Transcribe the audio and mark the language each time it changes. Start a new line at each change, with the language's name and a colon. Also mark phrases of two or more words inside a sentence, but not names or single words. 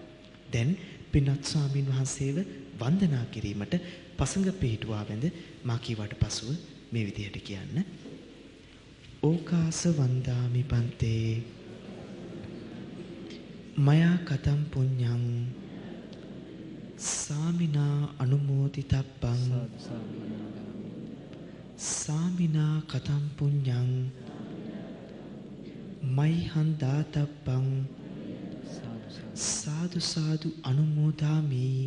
Sinhala: දැන් පින්වත් ස්වාමීන් වහන්සේව වන්දනා කිරීමට පසඟ පිහිටුවා වැඳ මා කීවට පසුව මේ විදිහට කියන්න.
Pali: ඕකාස වන්දාමි පන්තේ මයා කතම් පුඤ්ඤං සාමිනා අනුමෝදිතබ්බං සාමිනා කතම් පුඤ්ඤං මයිහං දාතබ්බං සාදු සාදු අනුමෝදාමි.